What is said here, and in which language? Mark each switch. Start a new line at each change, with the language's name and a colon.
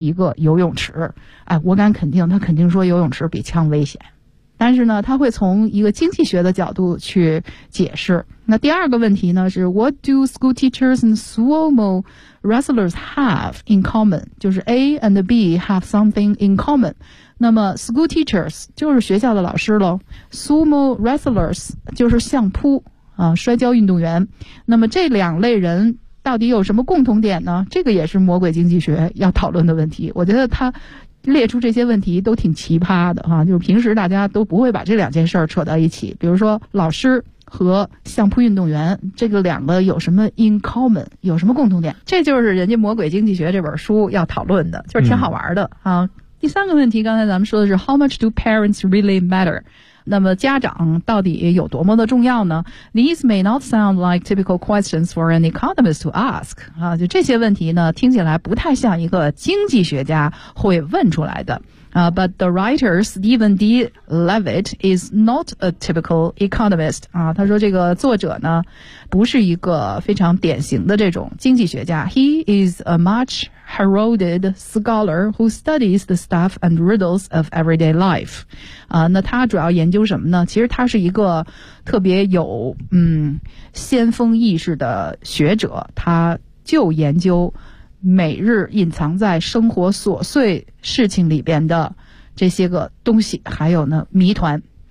Chinese: 一个游泳池，哎，我敢肯定他肯定说游泳池比枪危险，但是呢他会从一个经济学的角度去解释。那第二个问题呢是
English: What do school teachers and sumo wrestlers have in common?
Chinese: 就是
English: A and B have something in common。
Chinese: 那么 school teachers 就是学校的老师咯， sumo wrestlers 就是相扑啊，摔跤运动员。那么这两类人到底有什么共同点呢？这个也是魔鬼经济学要讨论的问题。我觉得他列出这些问题都挺奇葩的哈，就是平时大家都不会把这两件事儿扯到一起。比如说老师和相扑运动员，这个两个有什么
English: in common，
Chinese: 有什么共同点？这就是人家魔鬼经济学这本书要讨论的，就是挺好玩的啊。第三个问题，刚才咱们说的是
English: How much do parents really matter?
Chinese: 那么家长到底有多么的重要呢？
English: These may not sound like typical questions for an economist to ask.
Chinese: 啊，就这些问题呢，听起来不太像一个经济学家会问出来的。
English: But the writer Stephen D. Levitt is not a typical economist.
Chinese: 啊，他说这个作者呢，不是一个非常典型的这种经济学家。
English: He is a much heralded scholar who studies the stuff and riddles of everyday life.
Chinese: 啊，那他主要研究什么呢？其实他是一个特别有先锋意识的学者，他就研究每日隐藏在生活琐碎事情里边的这些个东西，还有呢谜团。